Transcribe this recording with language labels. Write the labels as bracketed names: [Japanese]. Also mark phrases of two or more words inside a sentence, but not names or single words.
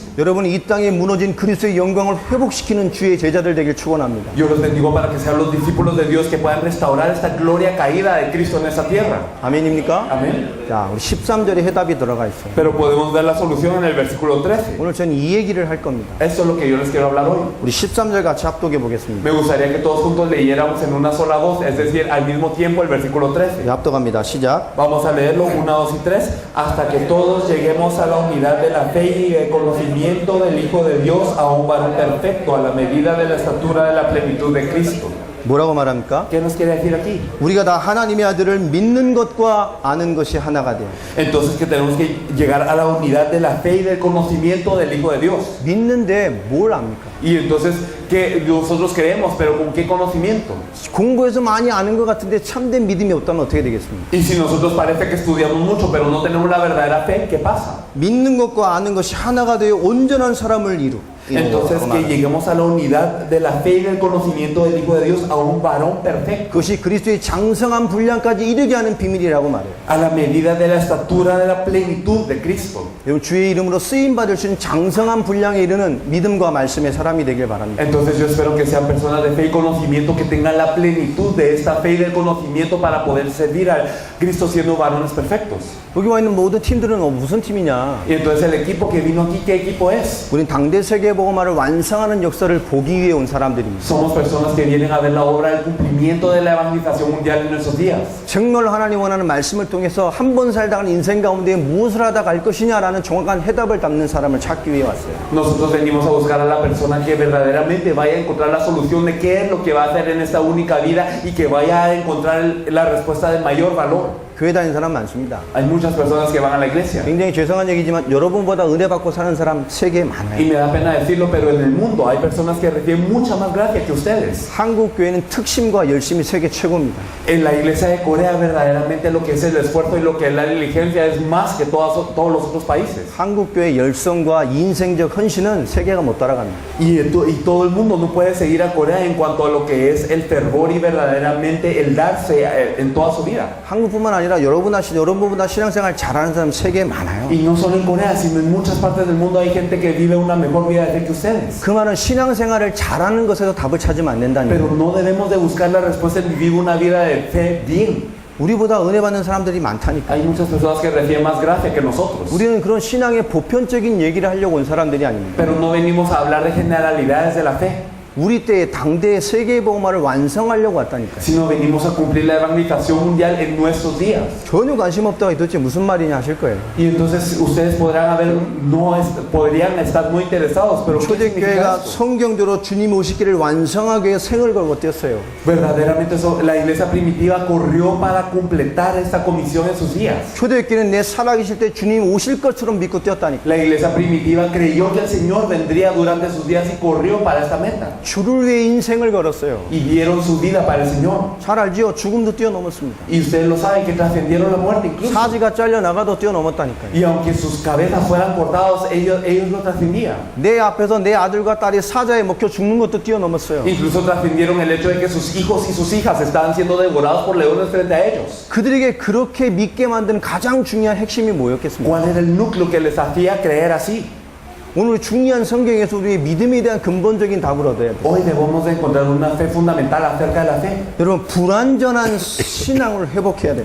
[Korean] 여러분이 이 땅에 무너진 그리스도의 영광을 회복시키는 주의 제자들 되길 축원합니다. [Spanish] Yo los bendigo para que sean los discípulos de Dios que puedan restaurar esta gloria caída de Cristo en esta tierra. [Korean] 아멘입니까? [Spanish] Amén. [Korean] 자, 우리 13절에 해답이 들어가 있어요. [Spanish] Pero podemos ver la solución en el versículo 13. [Korean] 오늘 저는 이 얘기를 할 겁니다. [Spanish] Esto es lo que yo les quiero hablar hoy. [Korean] 우리 13절 같이 합독해 보겠습니다. [Spanish] Me gustaría que todos juntos leyéramos en una sola voz, es decir, al mismo tiempo el versículo 13. [Korean] 네, 합독합니다. 시작. [Spanish] Vamos a leerlo 1, 2 y 3 hasta que todos lleguemos a la unidad de la fe y el conocimiento del Hijo de Dios, a un varón perfecto, a la medida de la estatura de la plenitud de Cristo. [Korean] 뭐라고 말합니까? [Spanish] ¿Qué nos quiere decir aquí? [Korean] 우리가 다 하나님의 아들을 믿는 것과 아는 것이 하나가 돼요. [Spanish] Entonces que tenemos que llegar a la unidad de la fe y del conocimiento del Hijo de Dios. [Korean] 믿는데 뭘 압니까? [Spanish] Y entonces que nosotros creemos, pero ¿con qué conocimiento? [Korean] 공부해서 많이 아는 것 같은데 참된 믿음이 없다면 어떻게 되겠습니까? [Spanish] Y si nosotros parece que estudiamos mucho, pero no tenemos la verdadera fe, ¿qué pasa? [Korean] 믿는 것과 아는 것이 하나가 되어 온전한 사람을 이루. [Spanish] Entonces que lleguemos a la unidad de la fe y del conocimiento del Hijo de Dios, a un varón perfecto, [Korean] 그것이 그리스도의 장성한 분량까지 이르게 하는 비밀이라고 말해요. [Spanish] a la medida de la estatura de la plenitud de Cristo. [Korean] 여러분 주의 이름으로 쓰임 받을 수 있는 장성한 분량에 이르는 믿음과 말씀의 사람이 되길 바랍니다. [Spanish] Entonces yo espero que sean personas de fe y conocimiento que tengan la plenitud de esta fe y del conocimiento para poder servir a Cristo siendo varones perfectos. [Korean] 여기 와 있는 모든 팀들은 무슨 팀이냐? [Spanish] Y entonces el equipo que vino aquí, ¿qué equipo es? [Korean] 우린 당대 세계복음화를 완성하는 역사를 보기 위해 온 사람들입니다. [Spanish] Somos personas que vienen a ver la obra del cumplimiento de la evangelización mundial en nuestros días. [Korean] 정말 하나님 원하는 말씀을 통해서 한 번 살다가는 인생 가운데 무엇을 하다 갈 것이냐라는 정확한 해답을 담는 사람을 찾기 위해 왔어요. [Spanish] Nosotros venimos a buscar a la persona que verdaderamente vaya a encontrar la solución de qué es lo que va a hacer en esta única vida y que vaya a encontrar la respuesta de mayor valor. [Korean] 교회 다니는 사람 많습니다. [Spanish] Hay muchas personas que van a la iglesia. [Korean] 굉장히 죄송한 얘기지만 여러분보다 은혜 받고 사는 사람 세계에 [Spanish] Y [Korean] 많아요. [Spanish] me da pena decirlo, pero en el mundo hay personas que reciben mucha más gracia que ustedes. [Korean] 한국 교회는 특심과 열심이 세계 최고입니다. [Spanish] En la iglesia de Corea verdaderamente lo que es el esfuerzo y lo que es la diligencia es más que todos los otros países. [Korean] 한국 교회 열성과 인생적 헌신은 세계가 못 따라갑니다. [Spanish] Y todo el mundo no puede seguir a Corea en cuanto a lo que es el fervor y verdaderamente el darse en toda su vida. [Korean] 한국뿐만 아니라 여러분보다 신앙생활 잘하는 사람 세계에 많아요. [Spanish] Y no solo en Corea, sino en muchas partes del mundo hay gente que vive una mejor vida de fe que ustedes. [Korean] 그 말은 신앙생활을 잘하는 것에서 답을 찾으면 안 된다는 [Spanish] Pero [Korean] 거예요. [Spanish] no debemos de buscar la respuesta en vivir una vida de fe bien. [Korean] 우리보다 은혜 받는 사람들이 많다니까. [Spanish] Hay muchas personas que reciben más gracia que nosotros. [Korean] 우리는 그런 신앙의 보편적인 얘기를 하려고 온 사람들이 아닙니다. [Spanish] Pero no venimos a hablar de generalidades de la fe, [Korean] 우리 때의 당대의 세계 복음화를 완성하려고 왔다니까요. [Spanish] sino venimos a cumplir la evangelización mundial en nuestros días. [Korean] 전혀 관심 없다가 도대체 무슨 말이냐 하실 거예요. [Spanish] Y entonces ustedes podrían estar muy interesados, pero ¿qué significa [Korean] 초대교회가 [Spanish] esto? [Korean] 성경대로 주님 오시기를 완성하기 위해 생을 걸고 뛰었어요. [Spanish] Verdaderamente la iglesia primitiva corrió para completar esta comisión en sus días. [Korean] 초대교회는 내 살아계실 때 주님 오실 것처럼 믿고 뛰었다니까. [Spanish] La iglesia primitiva creyó que el Señor vendría durante sus días y corrió para esta meta. [Korean] 주를 위해 인생을 걸었어요. [Spanish] Y dieron su vida para el Señor. [Korean] 잘 알지요? 죽음도 뛰어넘었습니다. [Spanish] Y ustedes lo saben que trascendieron la muerte incluso. [Korean] 사지가 잘려나가도 뛰어넘었다니까요. [Spanish] Y aunque sus cabezas fueran cortados, ellos lo trascendían. [Korean] 내 앞에서 내 아들과 딸이 사자에 먹혀 죽는 것도 뛰어넘었어요. [Spanish] Incluso trascendieron el hecho de que sus hijos y sus hijas estaban siendo devorados por leones frente a ellos. [Korean] 그들에게 그렇게 믿게 만드는 가장 중요한 핵심이 뭐였겠습니까? [Spanish] ¿Cuál era el núcleo que les hacía creer así? [Korean] 오늘 중요한 성경에서 우리의 믿음에 대한 근본적인 답을 얻어야 돼요. [Spanish] Hoy debemos de encontrar una fe fundamental acerca de la fe. [Korean] 여러분 불완전한 신앙을 회복해야 됩니다.